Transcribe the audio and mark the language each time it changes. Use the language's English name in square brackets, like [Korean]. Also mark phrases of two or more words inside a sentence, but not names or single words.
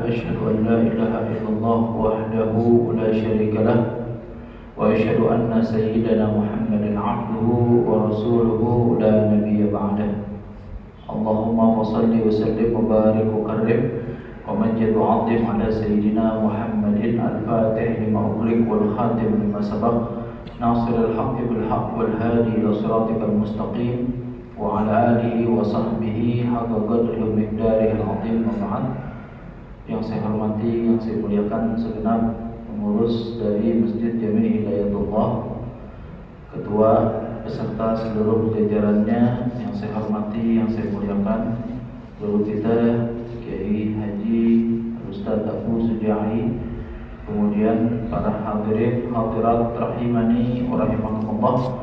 [Arabic] أشهد أن لا إله إلا الله وحده لا شريك له. وأشهد أن سيدنا محمدا عبده ورسوله لا نبي بعده. اللهم صل وسلم وبارك وكرم ومجد وعظم على سيدنا محمد الفاتح لما أغلق والخاتم لما سبق ناصر الحق بالحق والهادي إلى صراطك المستقيم وعلى آله وصحبه حق قدره ومقداره العظيم. [Indonesian] Yang saya hormati, yang saya muliakan segenap pengurus dari Masjid Jami' Hidayatullah, ketua beserta seluruh jajarannya yang saya hormati, yang saya muliakan, guru kita Kiai Haji Ustaz Abu Sujai, kemudian para hadirin hadirat [Arabic] رحمني ورحمكم الله.